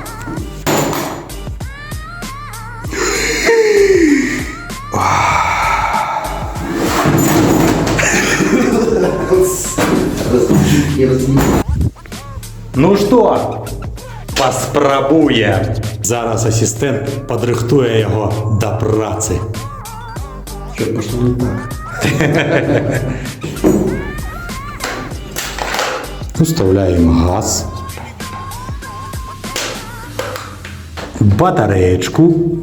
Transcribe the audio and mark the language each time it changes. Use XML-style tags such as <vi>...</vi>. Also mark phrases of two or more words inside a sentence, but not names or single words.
<ru>Ну что,</ru> <be>паспрабуем. Зараз ассистент падрыхтуе яго да працы.</be> <ru>Что пошло не так? Уставляем газ, батареечку.</ru>